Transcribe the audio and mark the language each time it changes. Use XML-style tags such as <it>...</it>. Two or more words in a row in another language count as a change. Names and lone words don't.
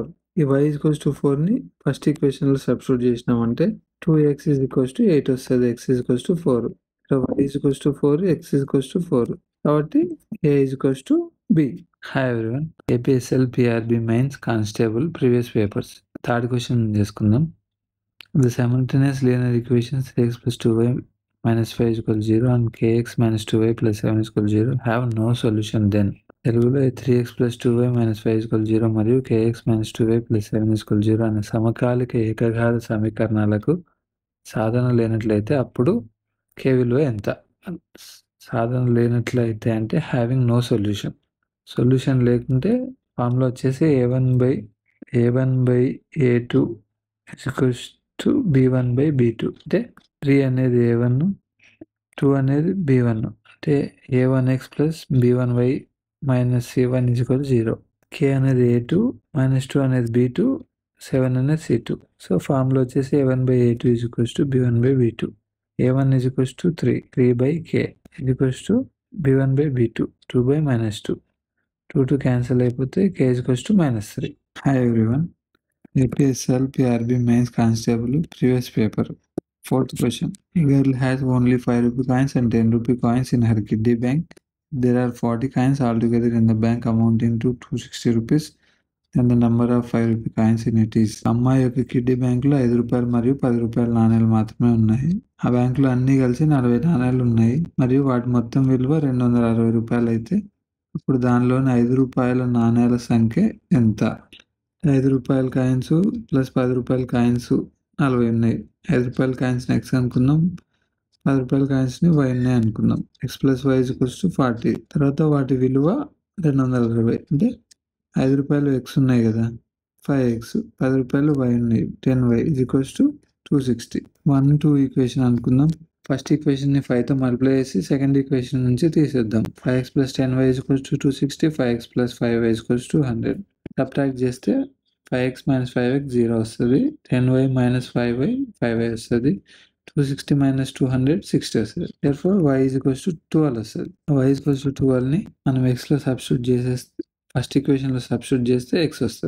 <te>ఈ y = 4ని ఫస్ట్ ఈక్వేషన్లో సబ్స్టిట్యూట్ చేసినామంటే 2x = 8 వస్తుంది, x = 4. y = 4, x = 4. కాబట్టి a = b.</te> <en>hi everyone, APSL PRB mains constable previous papers. third question</en> <te>చేసుకుందాం.</te> <en>The simultaneous linear equations 3x + 2y - 5 = 0 and kx - 2y + 7 = 0 have no solution then.</en> <te>తెలుగులో 3x + 2y - 5 = 0 మరియు kx - 2y + 7 = 0 అనే సమకాలిక ఏకఘాత సమీకరణాలకు సాధన లేనట్లయితే అప్పుడు k విలువ ఎంత? సాధన లేనట్లయితే అంటే</te> <en>having no solution.</en> <te>సొల్యూషన్ లేకుంటే ఫార్ములా వచ్చేసి a1/a2 = b1/b2. అంటే 3 అనేది a1, 2 అనేది b1. అంటే a1x + b1y - c1 = 0. k అనేది a2, -2 అనేది b2, 7 అనేది c2. సో ఫార్ములా వచ్చేసి a1/a2 = b1/b2. a1 = 3, 3/k = b1/b2, 2/-2. 2 క్యాన్సిల్ అయిపోతే k = -3.</te> <en>hi everyone, APSL PRB mains constable previous paper. Fourth question. A girl has only 5 rupee coins and 10 rupee coins in her kiddie bank. There are 40 coins altogether in the bank amounting to 260 rupees. And the number of 5 rupee coins in it is.</en> <te>అమ్మాయి యొక్క కిడ్డీ బ్యాంకులో 5 రూపాయలు మరియు 10 రూపాయల నాణేలు మాత్రమే ఉన్నాయి. ఆ బ్యాంకులో అన్ని కలిసి 40 నాణేలు ఉన్నాయి మరియు వాటి మొత్తం విలువ 260 రూపాయలు అయితే ఇప్పుడు దానిలోని 5 రూపాయల నాణేల సంఖ్య ఎంత? 5 రూపాయల కాయిన్స్ ప్లస్ 10 రూపాయల కాయిన్స్ 40 ఉన్నాయి. 5 రూపాయల కాయిన్స్ని x అనుకుందాం, 10 రూపాయల కాయిన్స్ని y అనుకుందాం. x + y = 40. తర్వాత వాటి విలువ 260. అంటే 5 రూపాయలు x ఉన్నాయి కదా, 5x, 10 రూపాయలు y ఉన్నాయి, 10y = 260. 1, 2 ఈక్వేషన్ అనుకుందాం.</te> <en>first equationni</en> <te>5తో మల్టిప్లై చేసి</te> <en>second equation</en> <te>నుంచి తీసేద్దాం. 5x + 10y = 260, 5x + 5y = 200. సబ్ట్రాక్ట్ చేస్తే 5x - 5x 0 వస్తుంది, 10y - 5y 5y వస్తుంది, 260 - 200 60 వస్తుంది. therefore y = 12 వస్తుంది. y = 12ని మనం xలో సబ్స్టిట్యూట్ చేసేస్తే</te> <en>first equationlo</en> <te>సబ్స్టిట్యూట్ చేస్తే x వస్తుంది.</te>